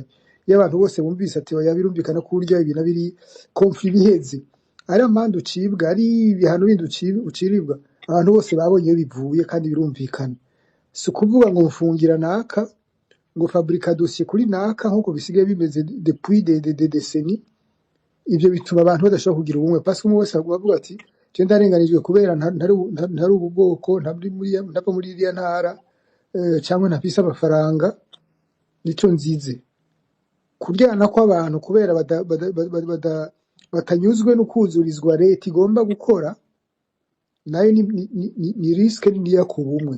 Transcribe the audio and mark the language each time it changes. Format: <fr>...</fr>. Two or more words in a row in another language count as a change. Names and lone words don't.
<rn>Iyo abantu bose bumvise ati oya birumvikana ko urya ibintu biri conflit biheze, ari amande ucibwa, ari ibihano bindi uciribwa, abantu bose babonye bivuye kandi birumvikana. Si kuvuga ngo mfungira naka, ngo fabrica dossier kuri naka nkuko bisigaye bimeze</rn> <fr>depuis des décennies.</fr> <rn>Ibyo bituma abantu badashobora kugira ubumwe,</rn> <fr>parce que</fr> <rn>umwe wese avuga ati je ndarenganijwe kubera ntari ubu bwoko, ntava muri iriya ntara, cyangwa ntafise amafaranga, nico nzize. Kuryana kw'abantu kubera batanyuzwe no kuzurizwa leta igomba gukora, nayo ni risque niniya ku bumwe.</rn>